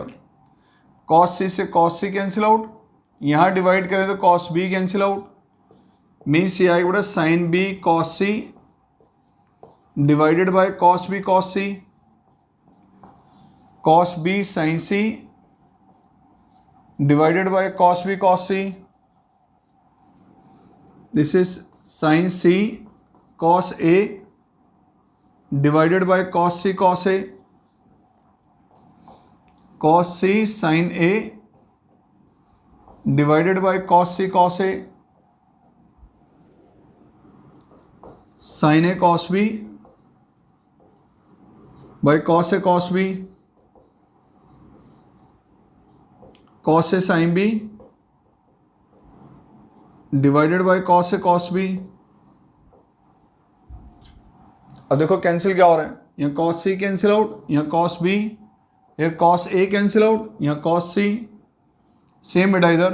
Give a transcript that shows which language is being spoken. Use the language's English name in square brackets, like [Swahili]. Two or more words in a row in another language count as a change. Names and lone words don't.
[English] cos c से cos c cancel out, यहाँ डिवाइड [Hindi] करें तो [English] cos b cancel out. means [Hindi] ये आएगा बेटा [English] sine b cos c divided by cos b cos c, cos b sine c divided by cos b cos c. this is sin c cos a divided by cos c cos a, cos c sin a divided by cos c cos a, sin a cos b by cos a cos b, cos a sin b divided by cos a cos b. [Hindi] अब देखो [English] कैंसिल [Hindi] क्या हो रहा है, [English] यहाँ cos c cancel out, यहाँ cos b, यहाँ cos a cancel out, यहाँ cos c, same [Hindi] बेटा इधर.